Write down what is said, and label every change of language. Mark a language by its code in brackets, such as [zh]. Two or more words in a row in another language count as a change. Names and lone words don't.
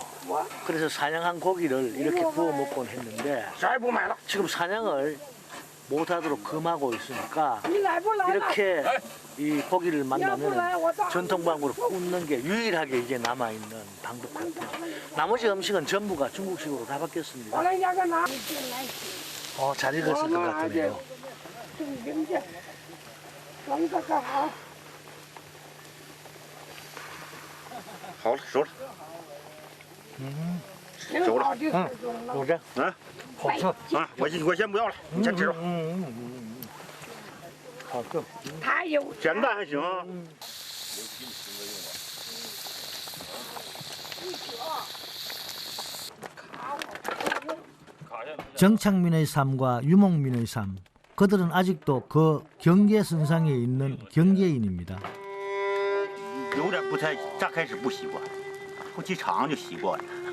[ko] 그래서 사냥한 고기를 이렇게 구워 먹곤 했는데 지금 사냥을 못하도록 금하고 있으니까 이렇게 이 고기를 만나면 전통 방법으로 굽는 게 유일하게 이게 남아있는 방법 같아요. 나머지 음식은 전부가 중국식으로 다 바뀌었습니다. 잘 익었을 것 같으네요. [zh] 好了，熟了。熟了。 [ko] 그래? 啊 없어. [zh] 啊，我先不要了，你先吃吧。好的. 他有简单还行啊。 [ko] 정착민의 삶과 유목민의 삶. 그들은 아직도 그 경계선상에 있는 경계인입니다. [zh] 有点不太，乍开始不习惯，后期长就习惯了。